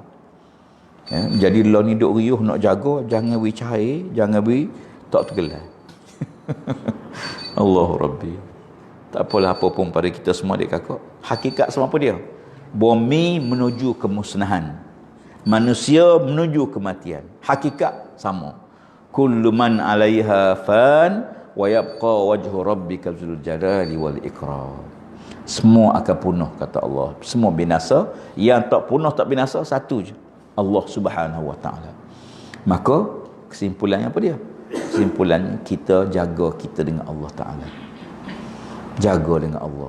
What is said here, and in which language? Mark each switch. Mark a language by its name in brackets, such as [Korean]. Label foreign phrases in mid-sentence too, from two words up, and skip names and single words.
[Malay] Ya, jadi law ni duk riuh nak jaga, jangan beri cahaya, jangan beri tak tergelar. [Arabic] الله ربي. [Malay] Tak apalah apa pun pada kita semua adik kakak. Hakikat semua apa dia? Bumi menuju kemusnahan. Manusia menuju kematian. Hakikat sama. [Arabic] كل من عليها فان ويبقى وجه ربك ذو الجلال والإكرام. [Malay] Semua akan punah kata Allah. Semua binasa. Yang tak punah tak binasa satu je. [Arabic] الله سبحانه وتعالى. [Malay] Maka kesimpulannya apa dia? Kesimpulannya kita jaga kita dengan [Arabic] الله تعالى. [Malay] Jaga dengan Allah.